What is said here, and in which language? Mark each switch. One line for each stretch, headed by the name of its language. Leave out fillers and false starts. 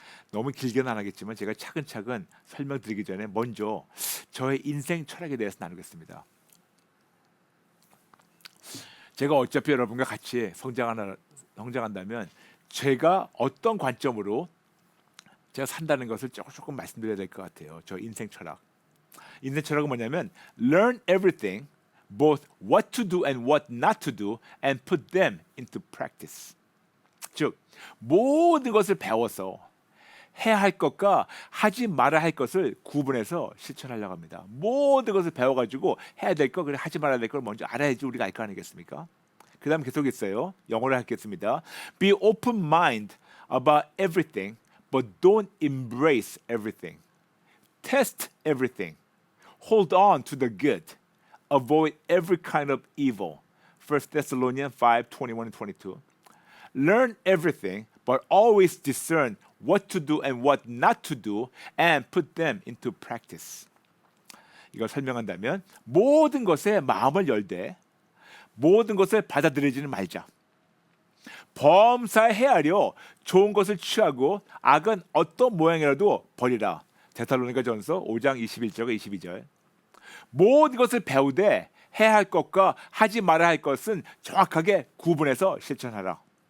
Korean: 너무 길게는 안 하겠지만 제가 차근차근 설명드리기 전에 먼저 저의 인생 철학에 대해서 나누겠습니다. 제가 어차피 여러분과 같이 성장한다면 제가 어떤 관점으로 제가 산다는 것을 조금 말씀드려야 될 것 같아요. 저 인생 철학. 인생 철학은 뭐냐면
English: learn everything, both what to do and what not to do, and put them into practice.
Korean: 즉 모든 것을 배워서 해야 할 것과 하지 말아야 할 것을 구분해서 실천하려고 합니다. 모든 것을 배워가지고 해야 될 것, 그리고 하지 말아야 될 걸 먼저 알아야지 우리가 알 거 아니겠습니까? 그 다음 계속 있어요. 영어로 하겠습니다.
English: Be open-minded about everything, but don't embrace everything. Test everything. Hold on to the good. Avoid every kind of evil. 1 Thessalonians 5:21 and 22. Learn everything, but always discern what to do and what not to do, and put them into practice.
Korean: 이걸 설명한다면 모든 것에 마음을 열되 모든 것을 받아들이지는 말자. 범사에 헤아려 좋은 것을 취하고 악은 어떤 모양이라도 버리라. 데살로니가전서 5장 21절과 22절. 모든 것을 배우되 해야 할 것과 하지 말아야 할 것은 정확하게 구분해서 실천하라.